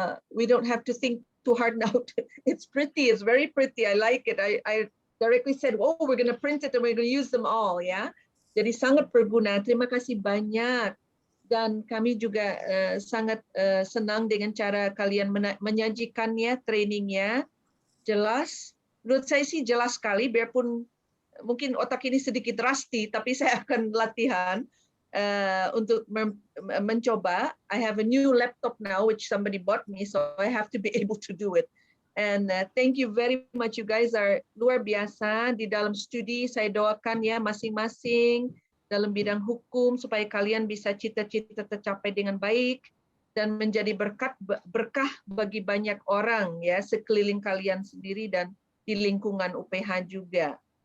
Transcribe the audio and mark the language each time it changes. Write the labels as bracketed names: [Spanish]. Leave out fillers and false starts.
[English] We don't have to think too hard now. It's pretty, it's very pretty. I like it. I directly said, oh, we're going to print it and we're going to use them all, yeah. [Indonesian] Jadi sangat berguna. Terima kasih banyak. Dan kami juga sangat senang dengan cara kalian menyajikannya, trainingnya. Jelas. Menurut saya sih jelas sekali, biarpun mungkin otak ini sedikit rusty, tapi saya akan latihan untuk mencoba. [English] I have a new laptop now, which somebody bought me, so I have to be able to do it. And thank you very much, you guys are [Indonesian] luar biasa di dalam studi. Saya doakan ya masing-masing dalam bidang hukum supaya kalian bisa cita-cita tercapai dengan baik dan menjadi berkah bagi banyak orang ya sekeliling kalian sendiri dan di lingkungan UPH juga.